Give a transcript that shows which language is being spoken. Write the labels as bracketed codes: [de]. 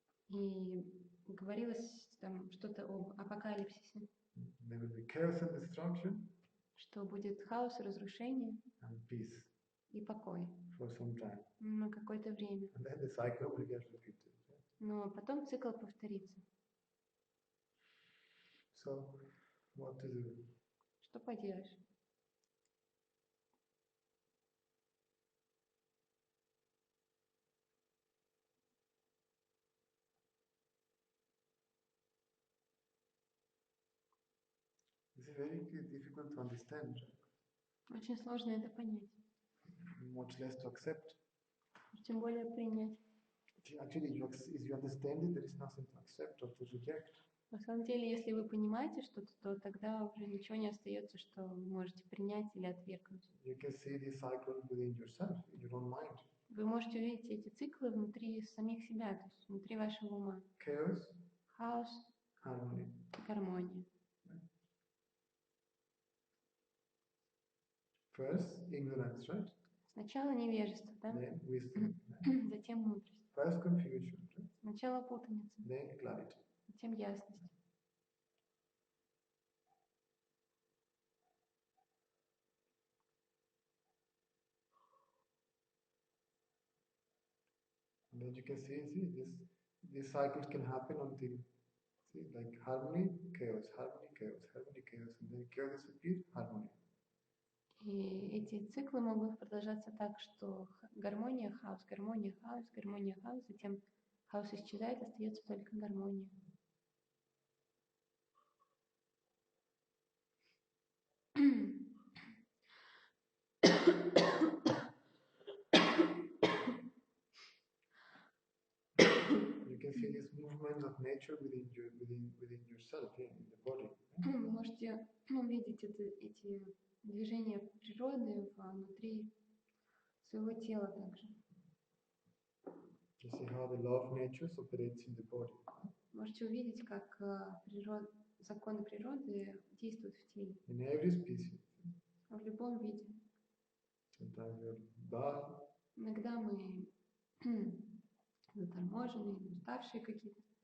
[ru] И говорилось там что-то об апокалипсисе. [en] There will be chaos and destruction. [ru] Что будет хаос и разрушение. [en] And peace. [ru] И покой. [en] For some time. [ru] На какое-то время. [en] And then the cycle will get repeated. [ru] Но потом цикл повторится. [en] So, what to do? [ru] Что поделаешь? [en] It's very difficult to understand. [ru] Очень сложно это понять. [en] Much less to accept. [ru] Тем более принять. [en] Actually, if you understand it, there is nothing to accept or to reject. [ru] На самом деле, если вы понимаете что-то, то тогда уже ничего не остается, что вы можете принять или отвергнуть. [en] You can see this cycle within yourself, in your own mind. [ru] Вы можете увидеть эти циклы внутри самих себя, то есть внутри вашего ума. [en] Chaos, [ru] хаос, [en] harmony, [ru] гармония. [en] First, ignorance, right? [ru] Сначала невежество, да? [en] Then wisdom. [ru] Затем мудрость. [en] First confusion, right? [ru] Сначала путаница. [en] Then clarity. [ru] Затем ясность. [en] And then you can see this cycles can happen until like harmony, chaos, harmony, chaos, harmony, chaos, and then chaos disappears, harmony. [ru] И эти циклы могут продолжаться так, что гармония, хаос, гармония, хаос, гармония, хаос, затем хаос исчезает, остается только гармония. [en] You can see this movement of nature within yourself, in the body. [ru] Вы можете увидеть эти движения природы внутри своего тела также. [en] You see how the law of nature operates in the body. [ru] Можете увидеть, как законы природы действуют в теле. [en] In every species. [ru] В любом виде. [en] Sometimes you're dull. [ru] Иногда мы заторможенные, уставшие какие-то.